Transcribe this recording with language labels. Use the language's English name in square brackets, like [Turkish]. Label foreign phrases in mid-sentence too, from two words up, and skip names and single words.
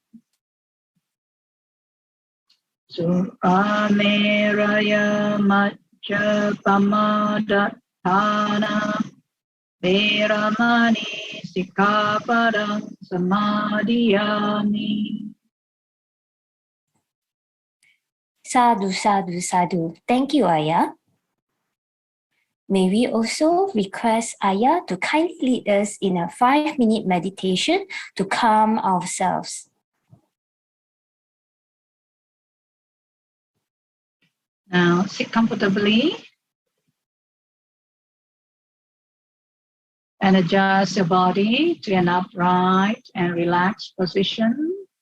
[Pali] Surameraya Majjapamadatthana Veramani Sikkapadam Samadhiyami. Sadhu, sadhu, sadhu. [English] Thank you, Ayah. May we also request Ayah to kindly lead us in a 5-minute meditation to calm ourselves. Now sit comfortably and adjust your body to an upright and relaxed position.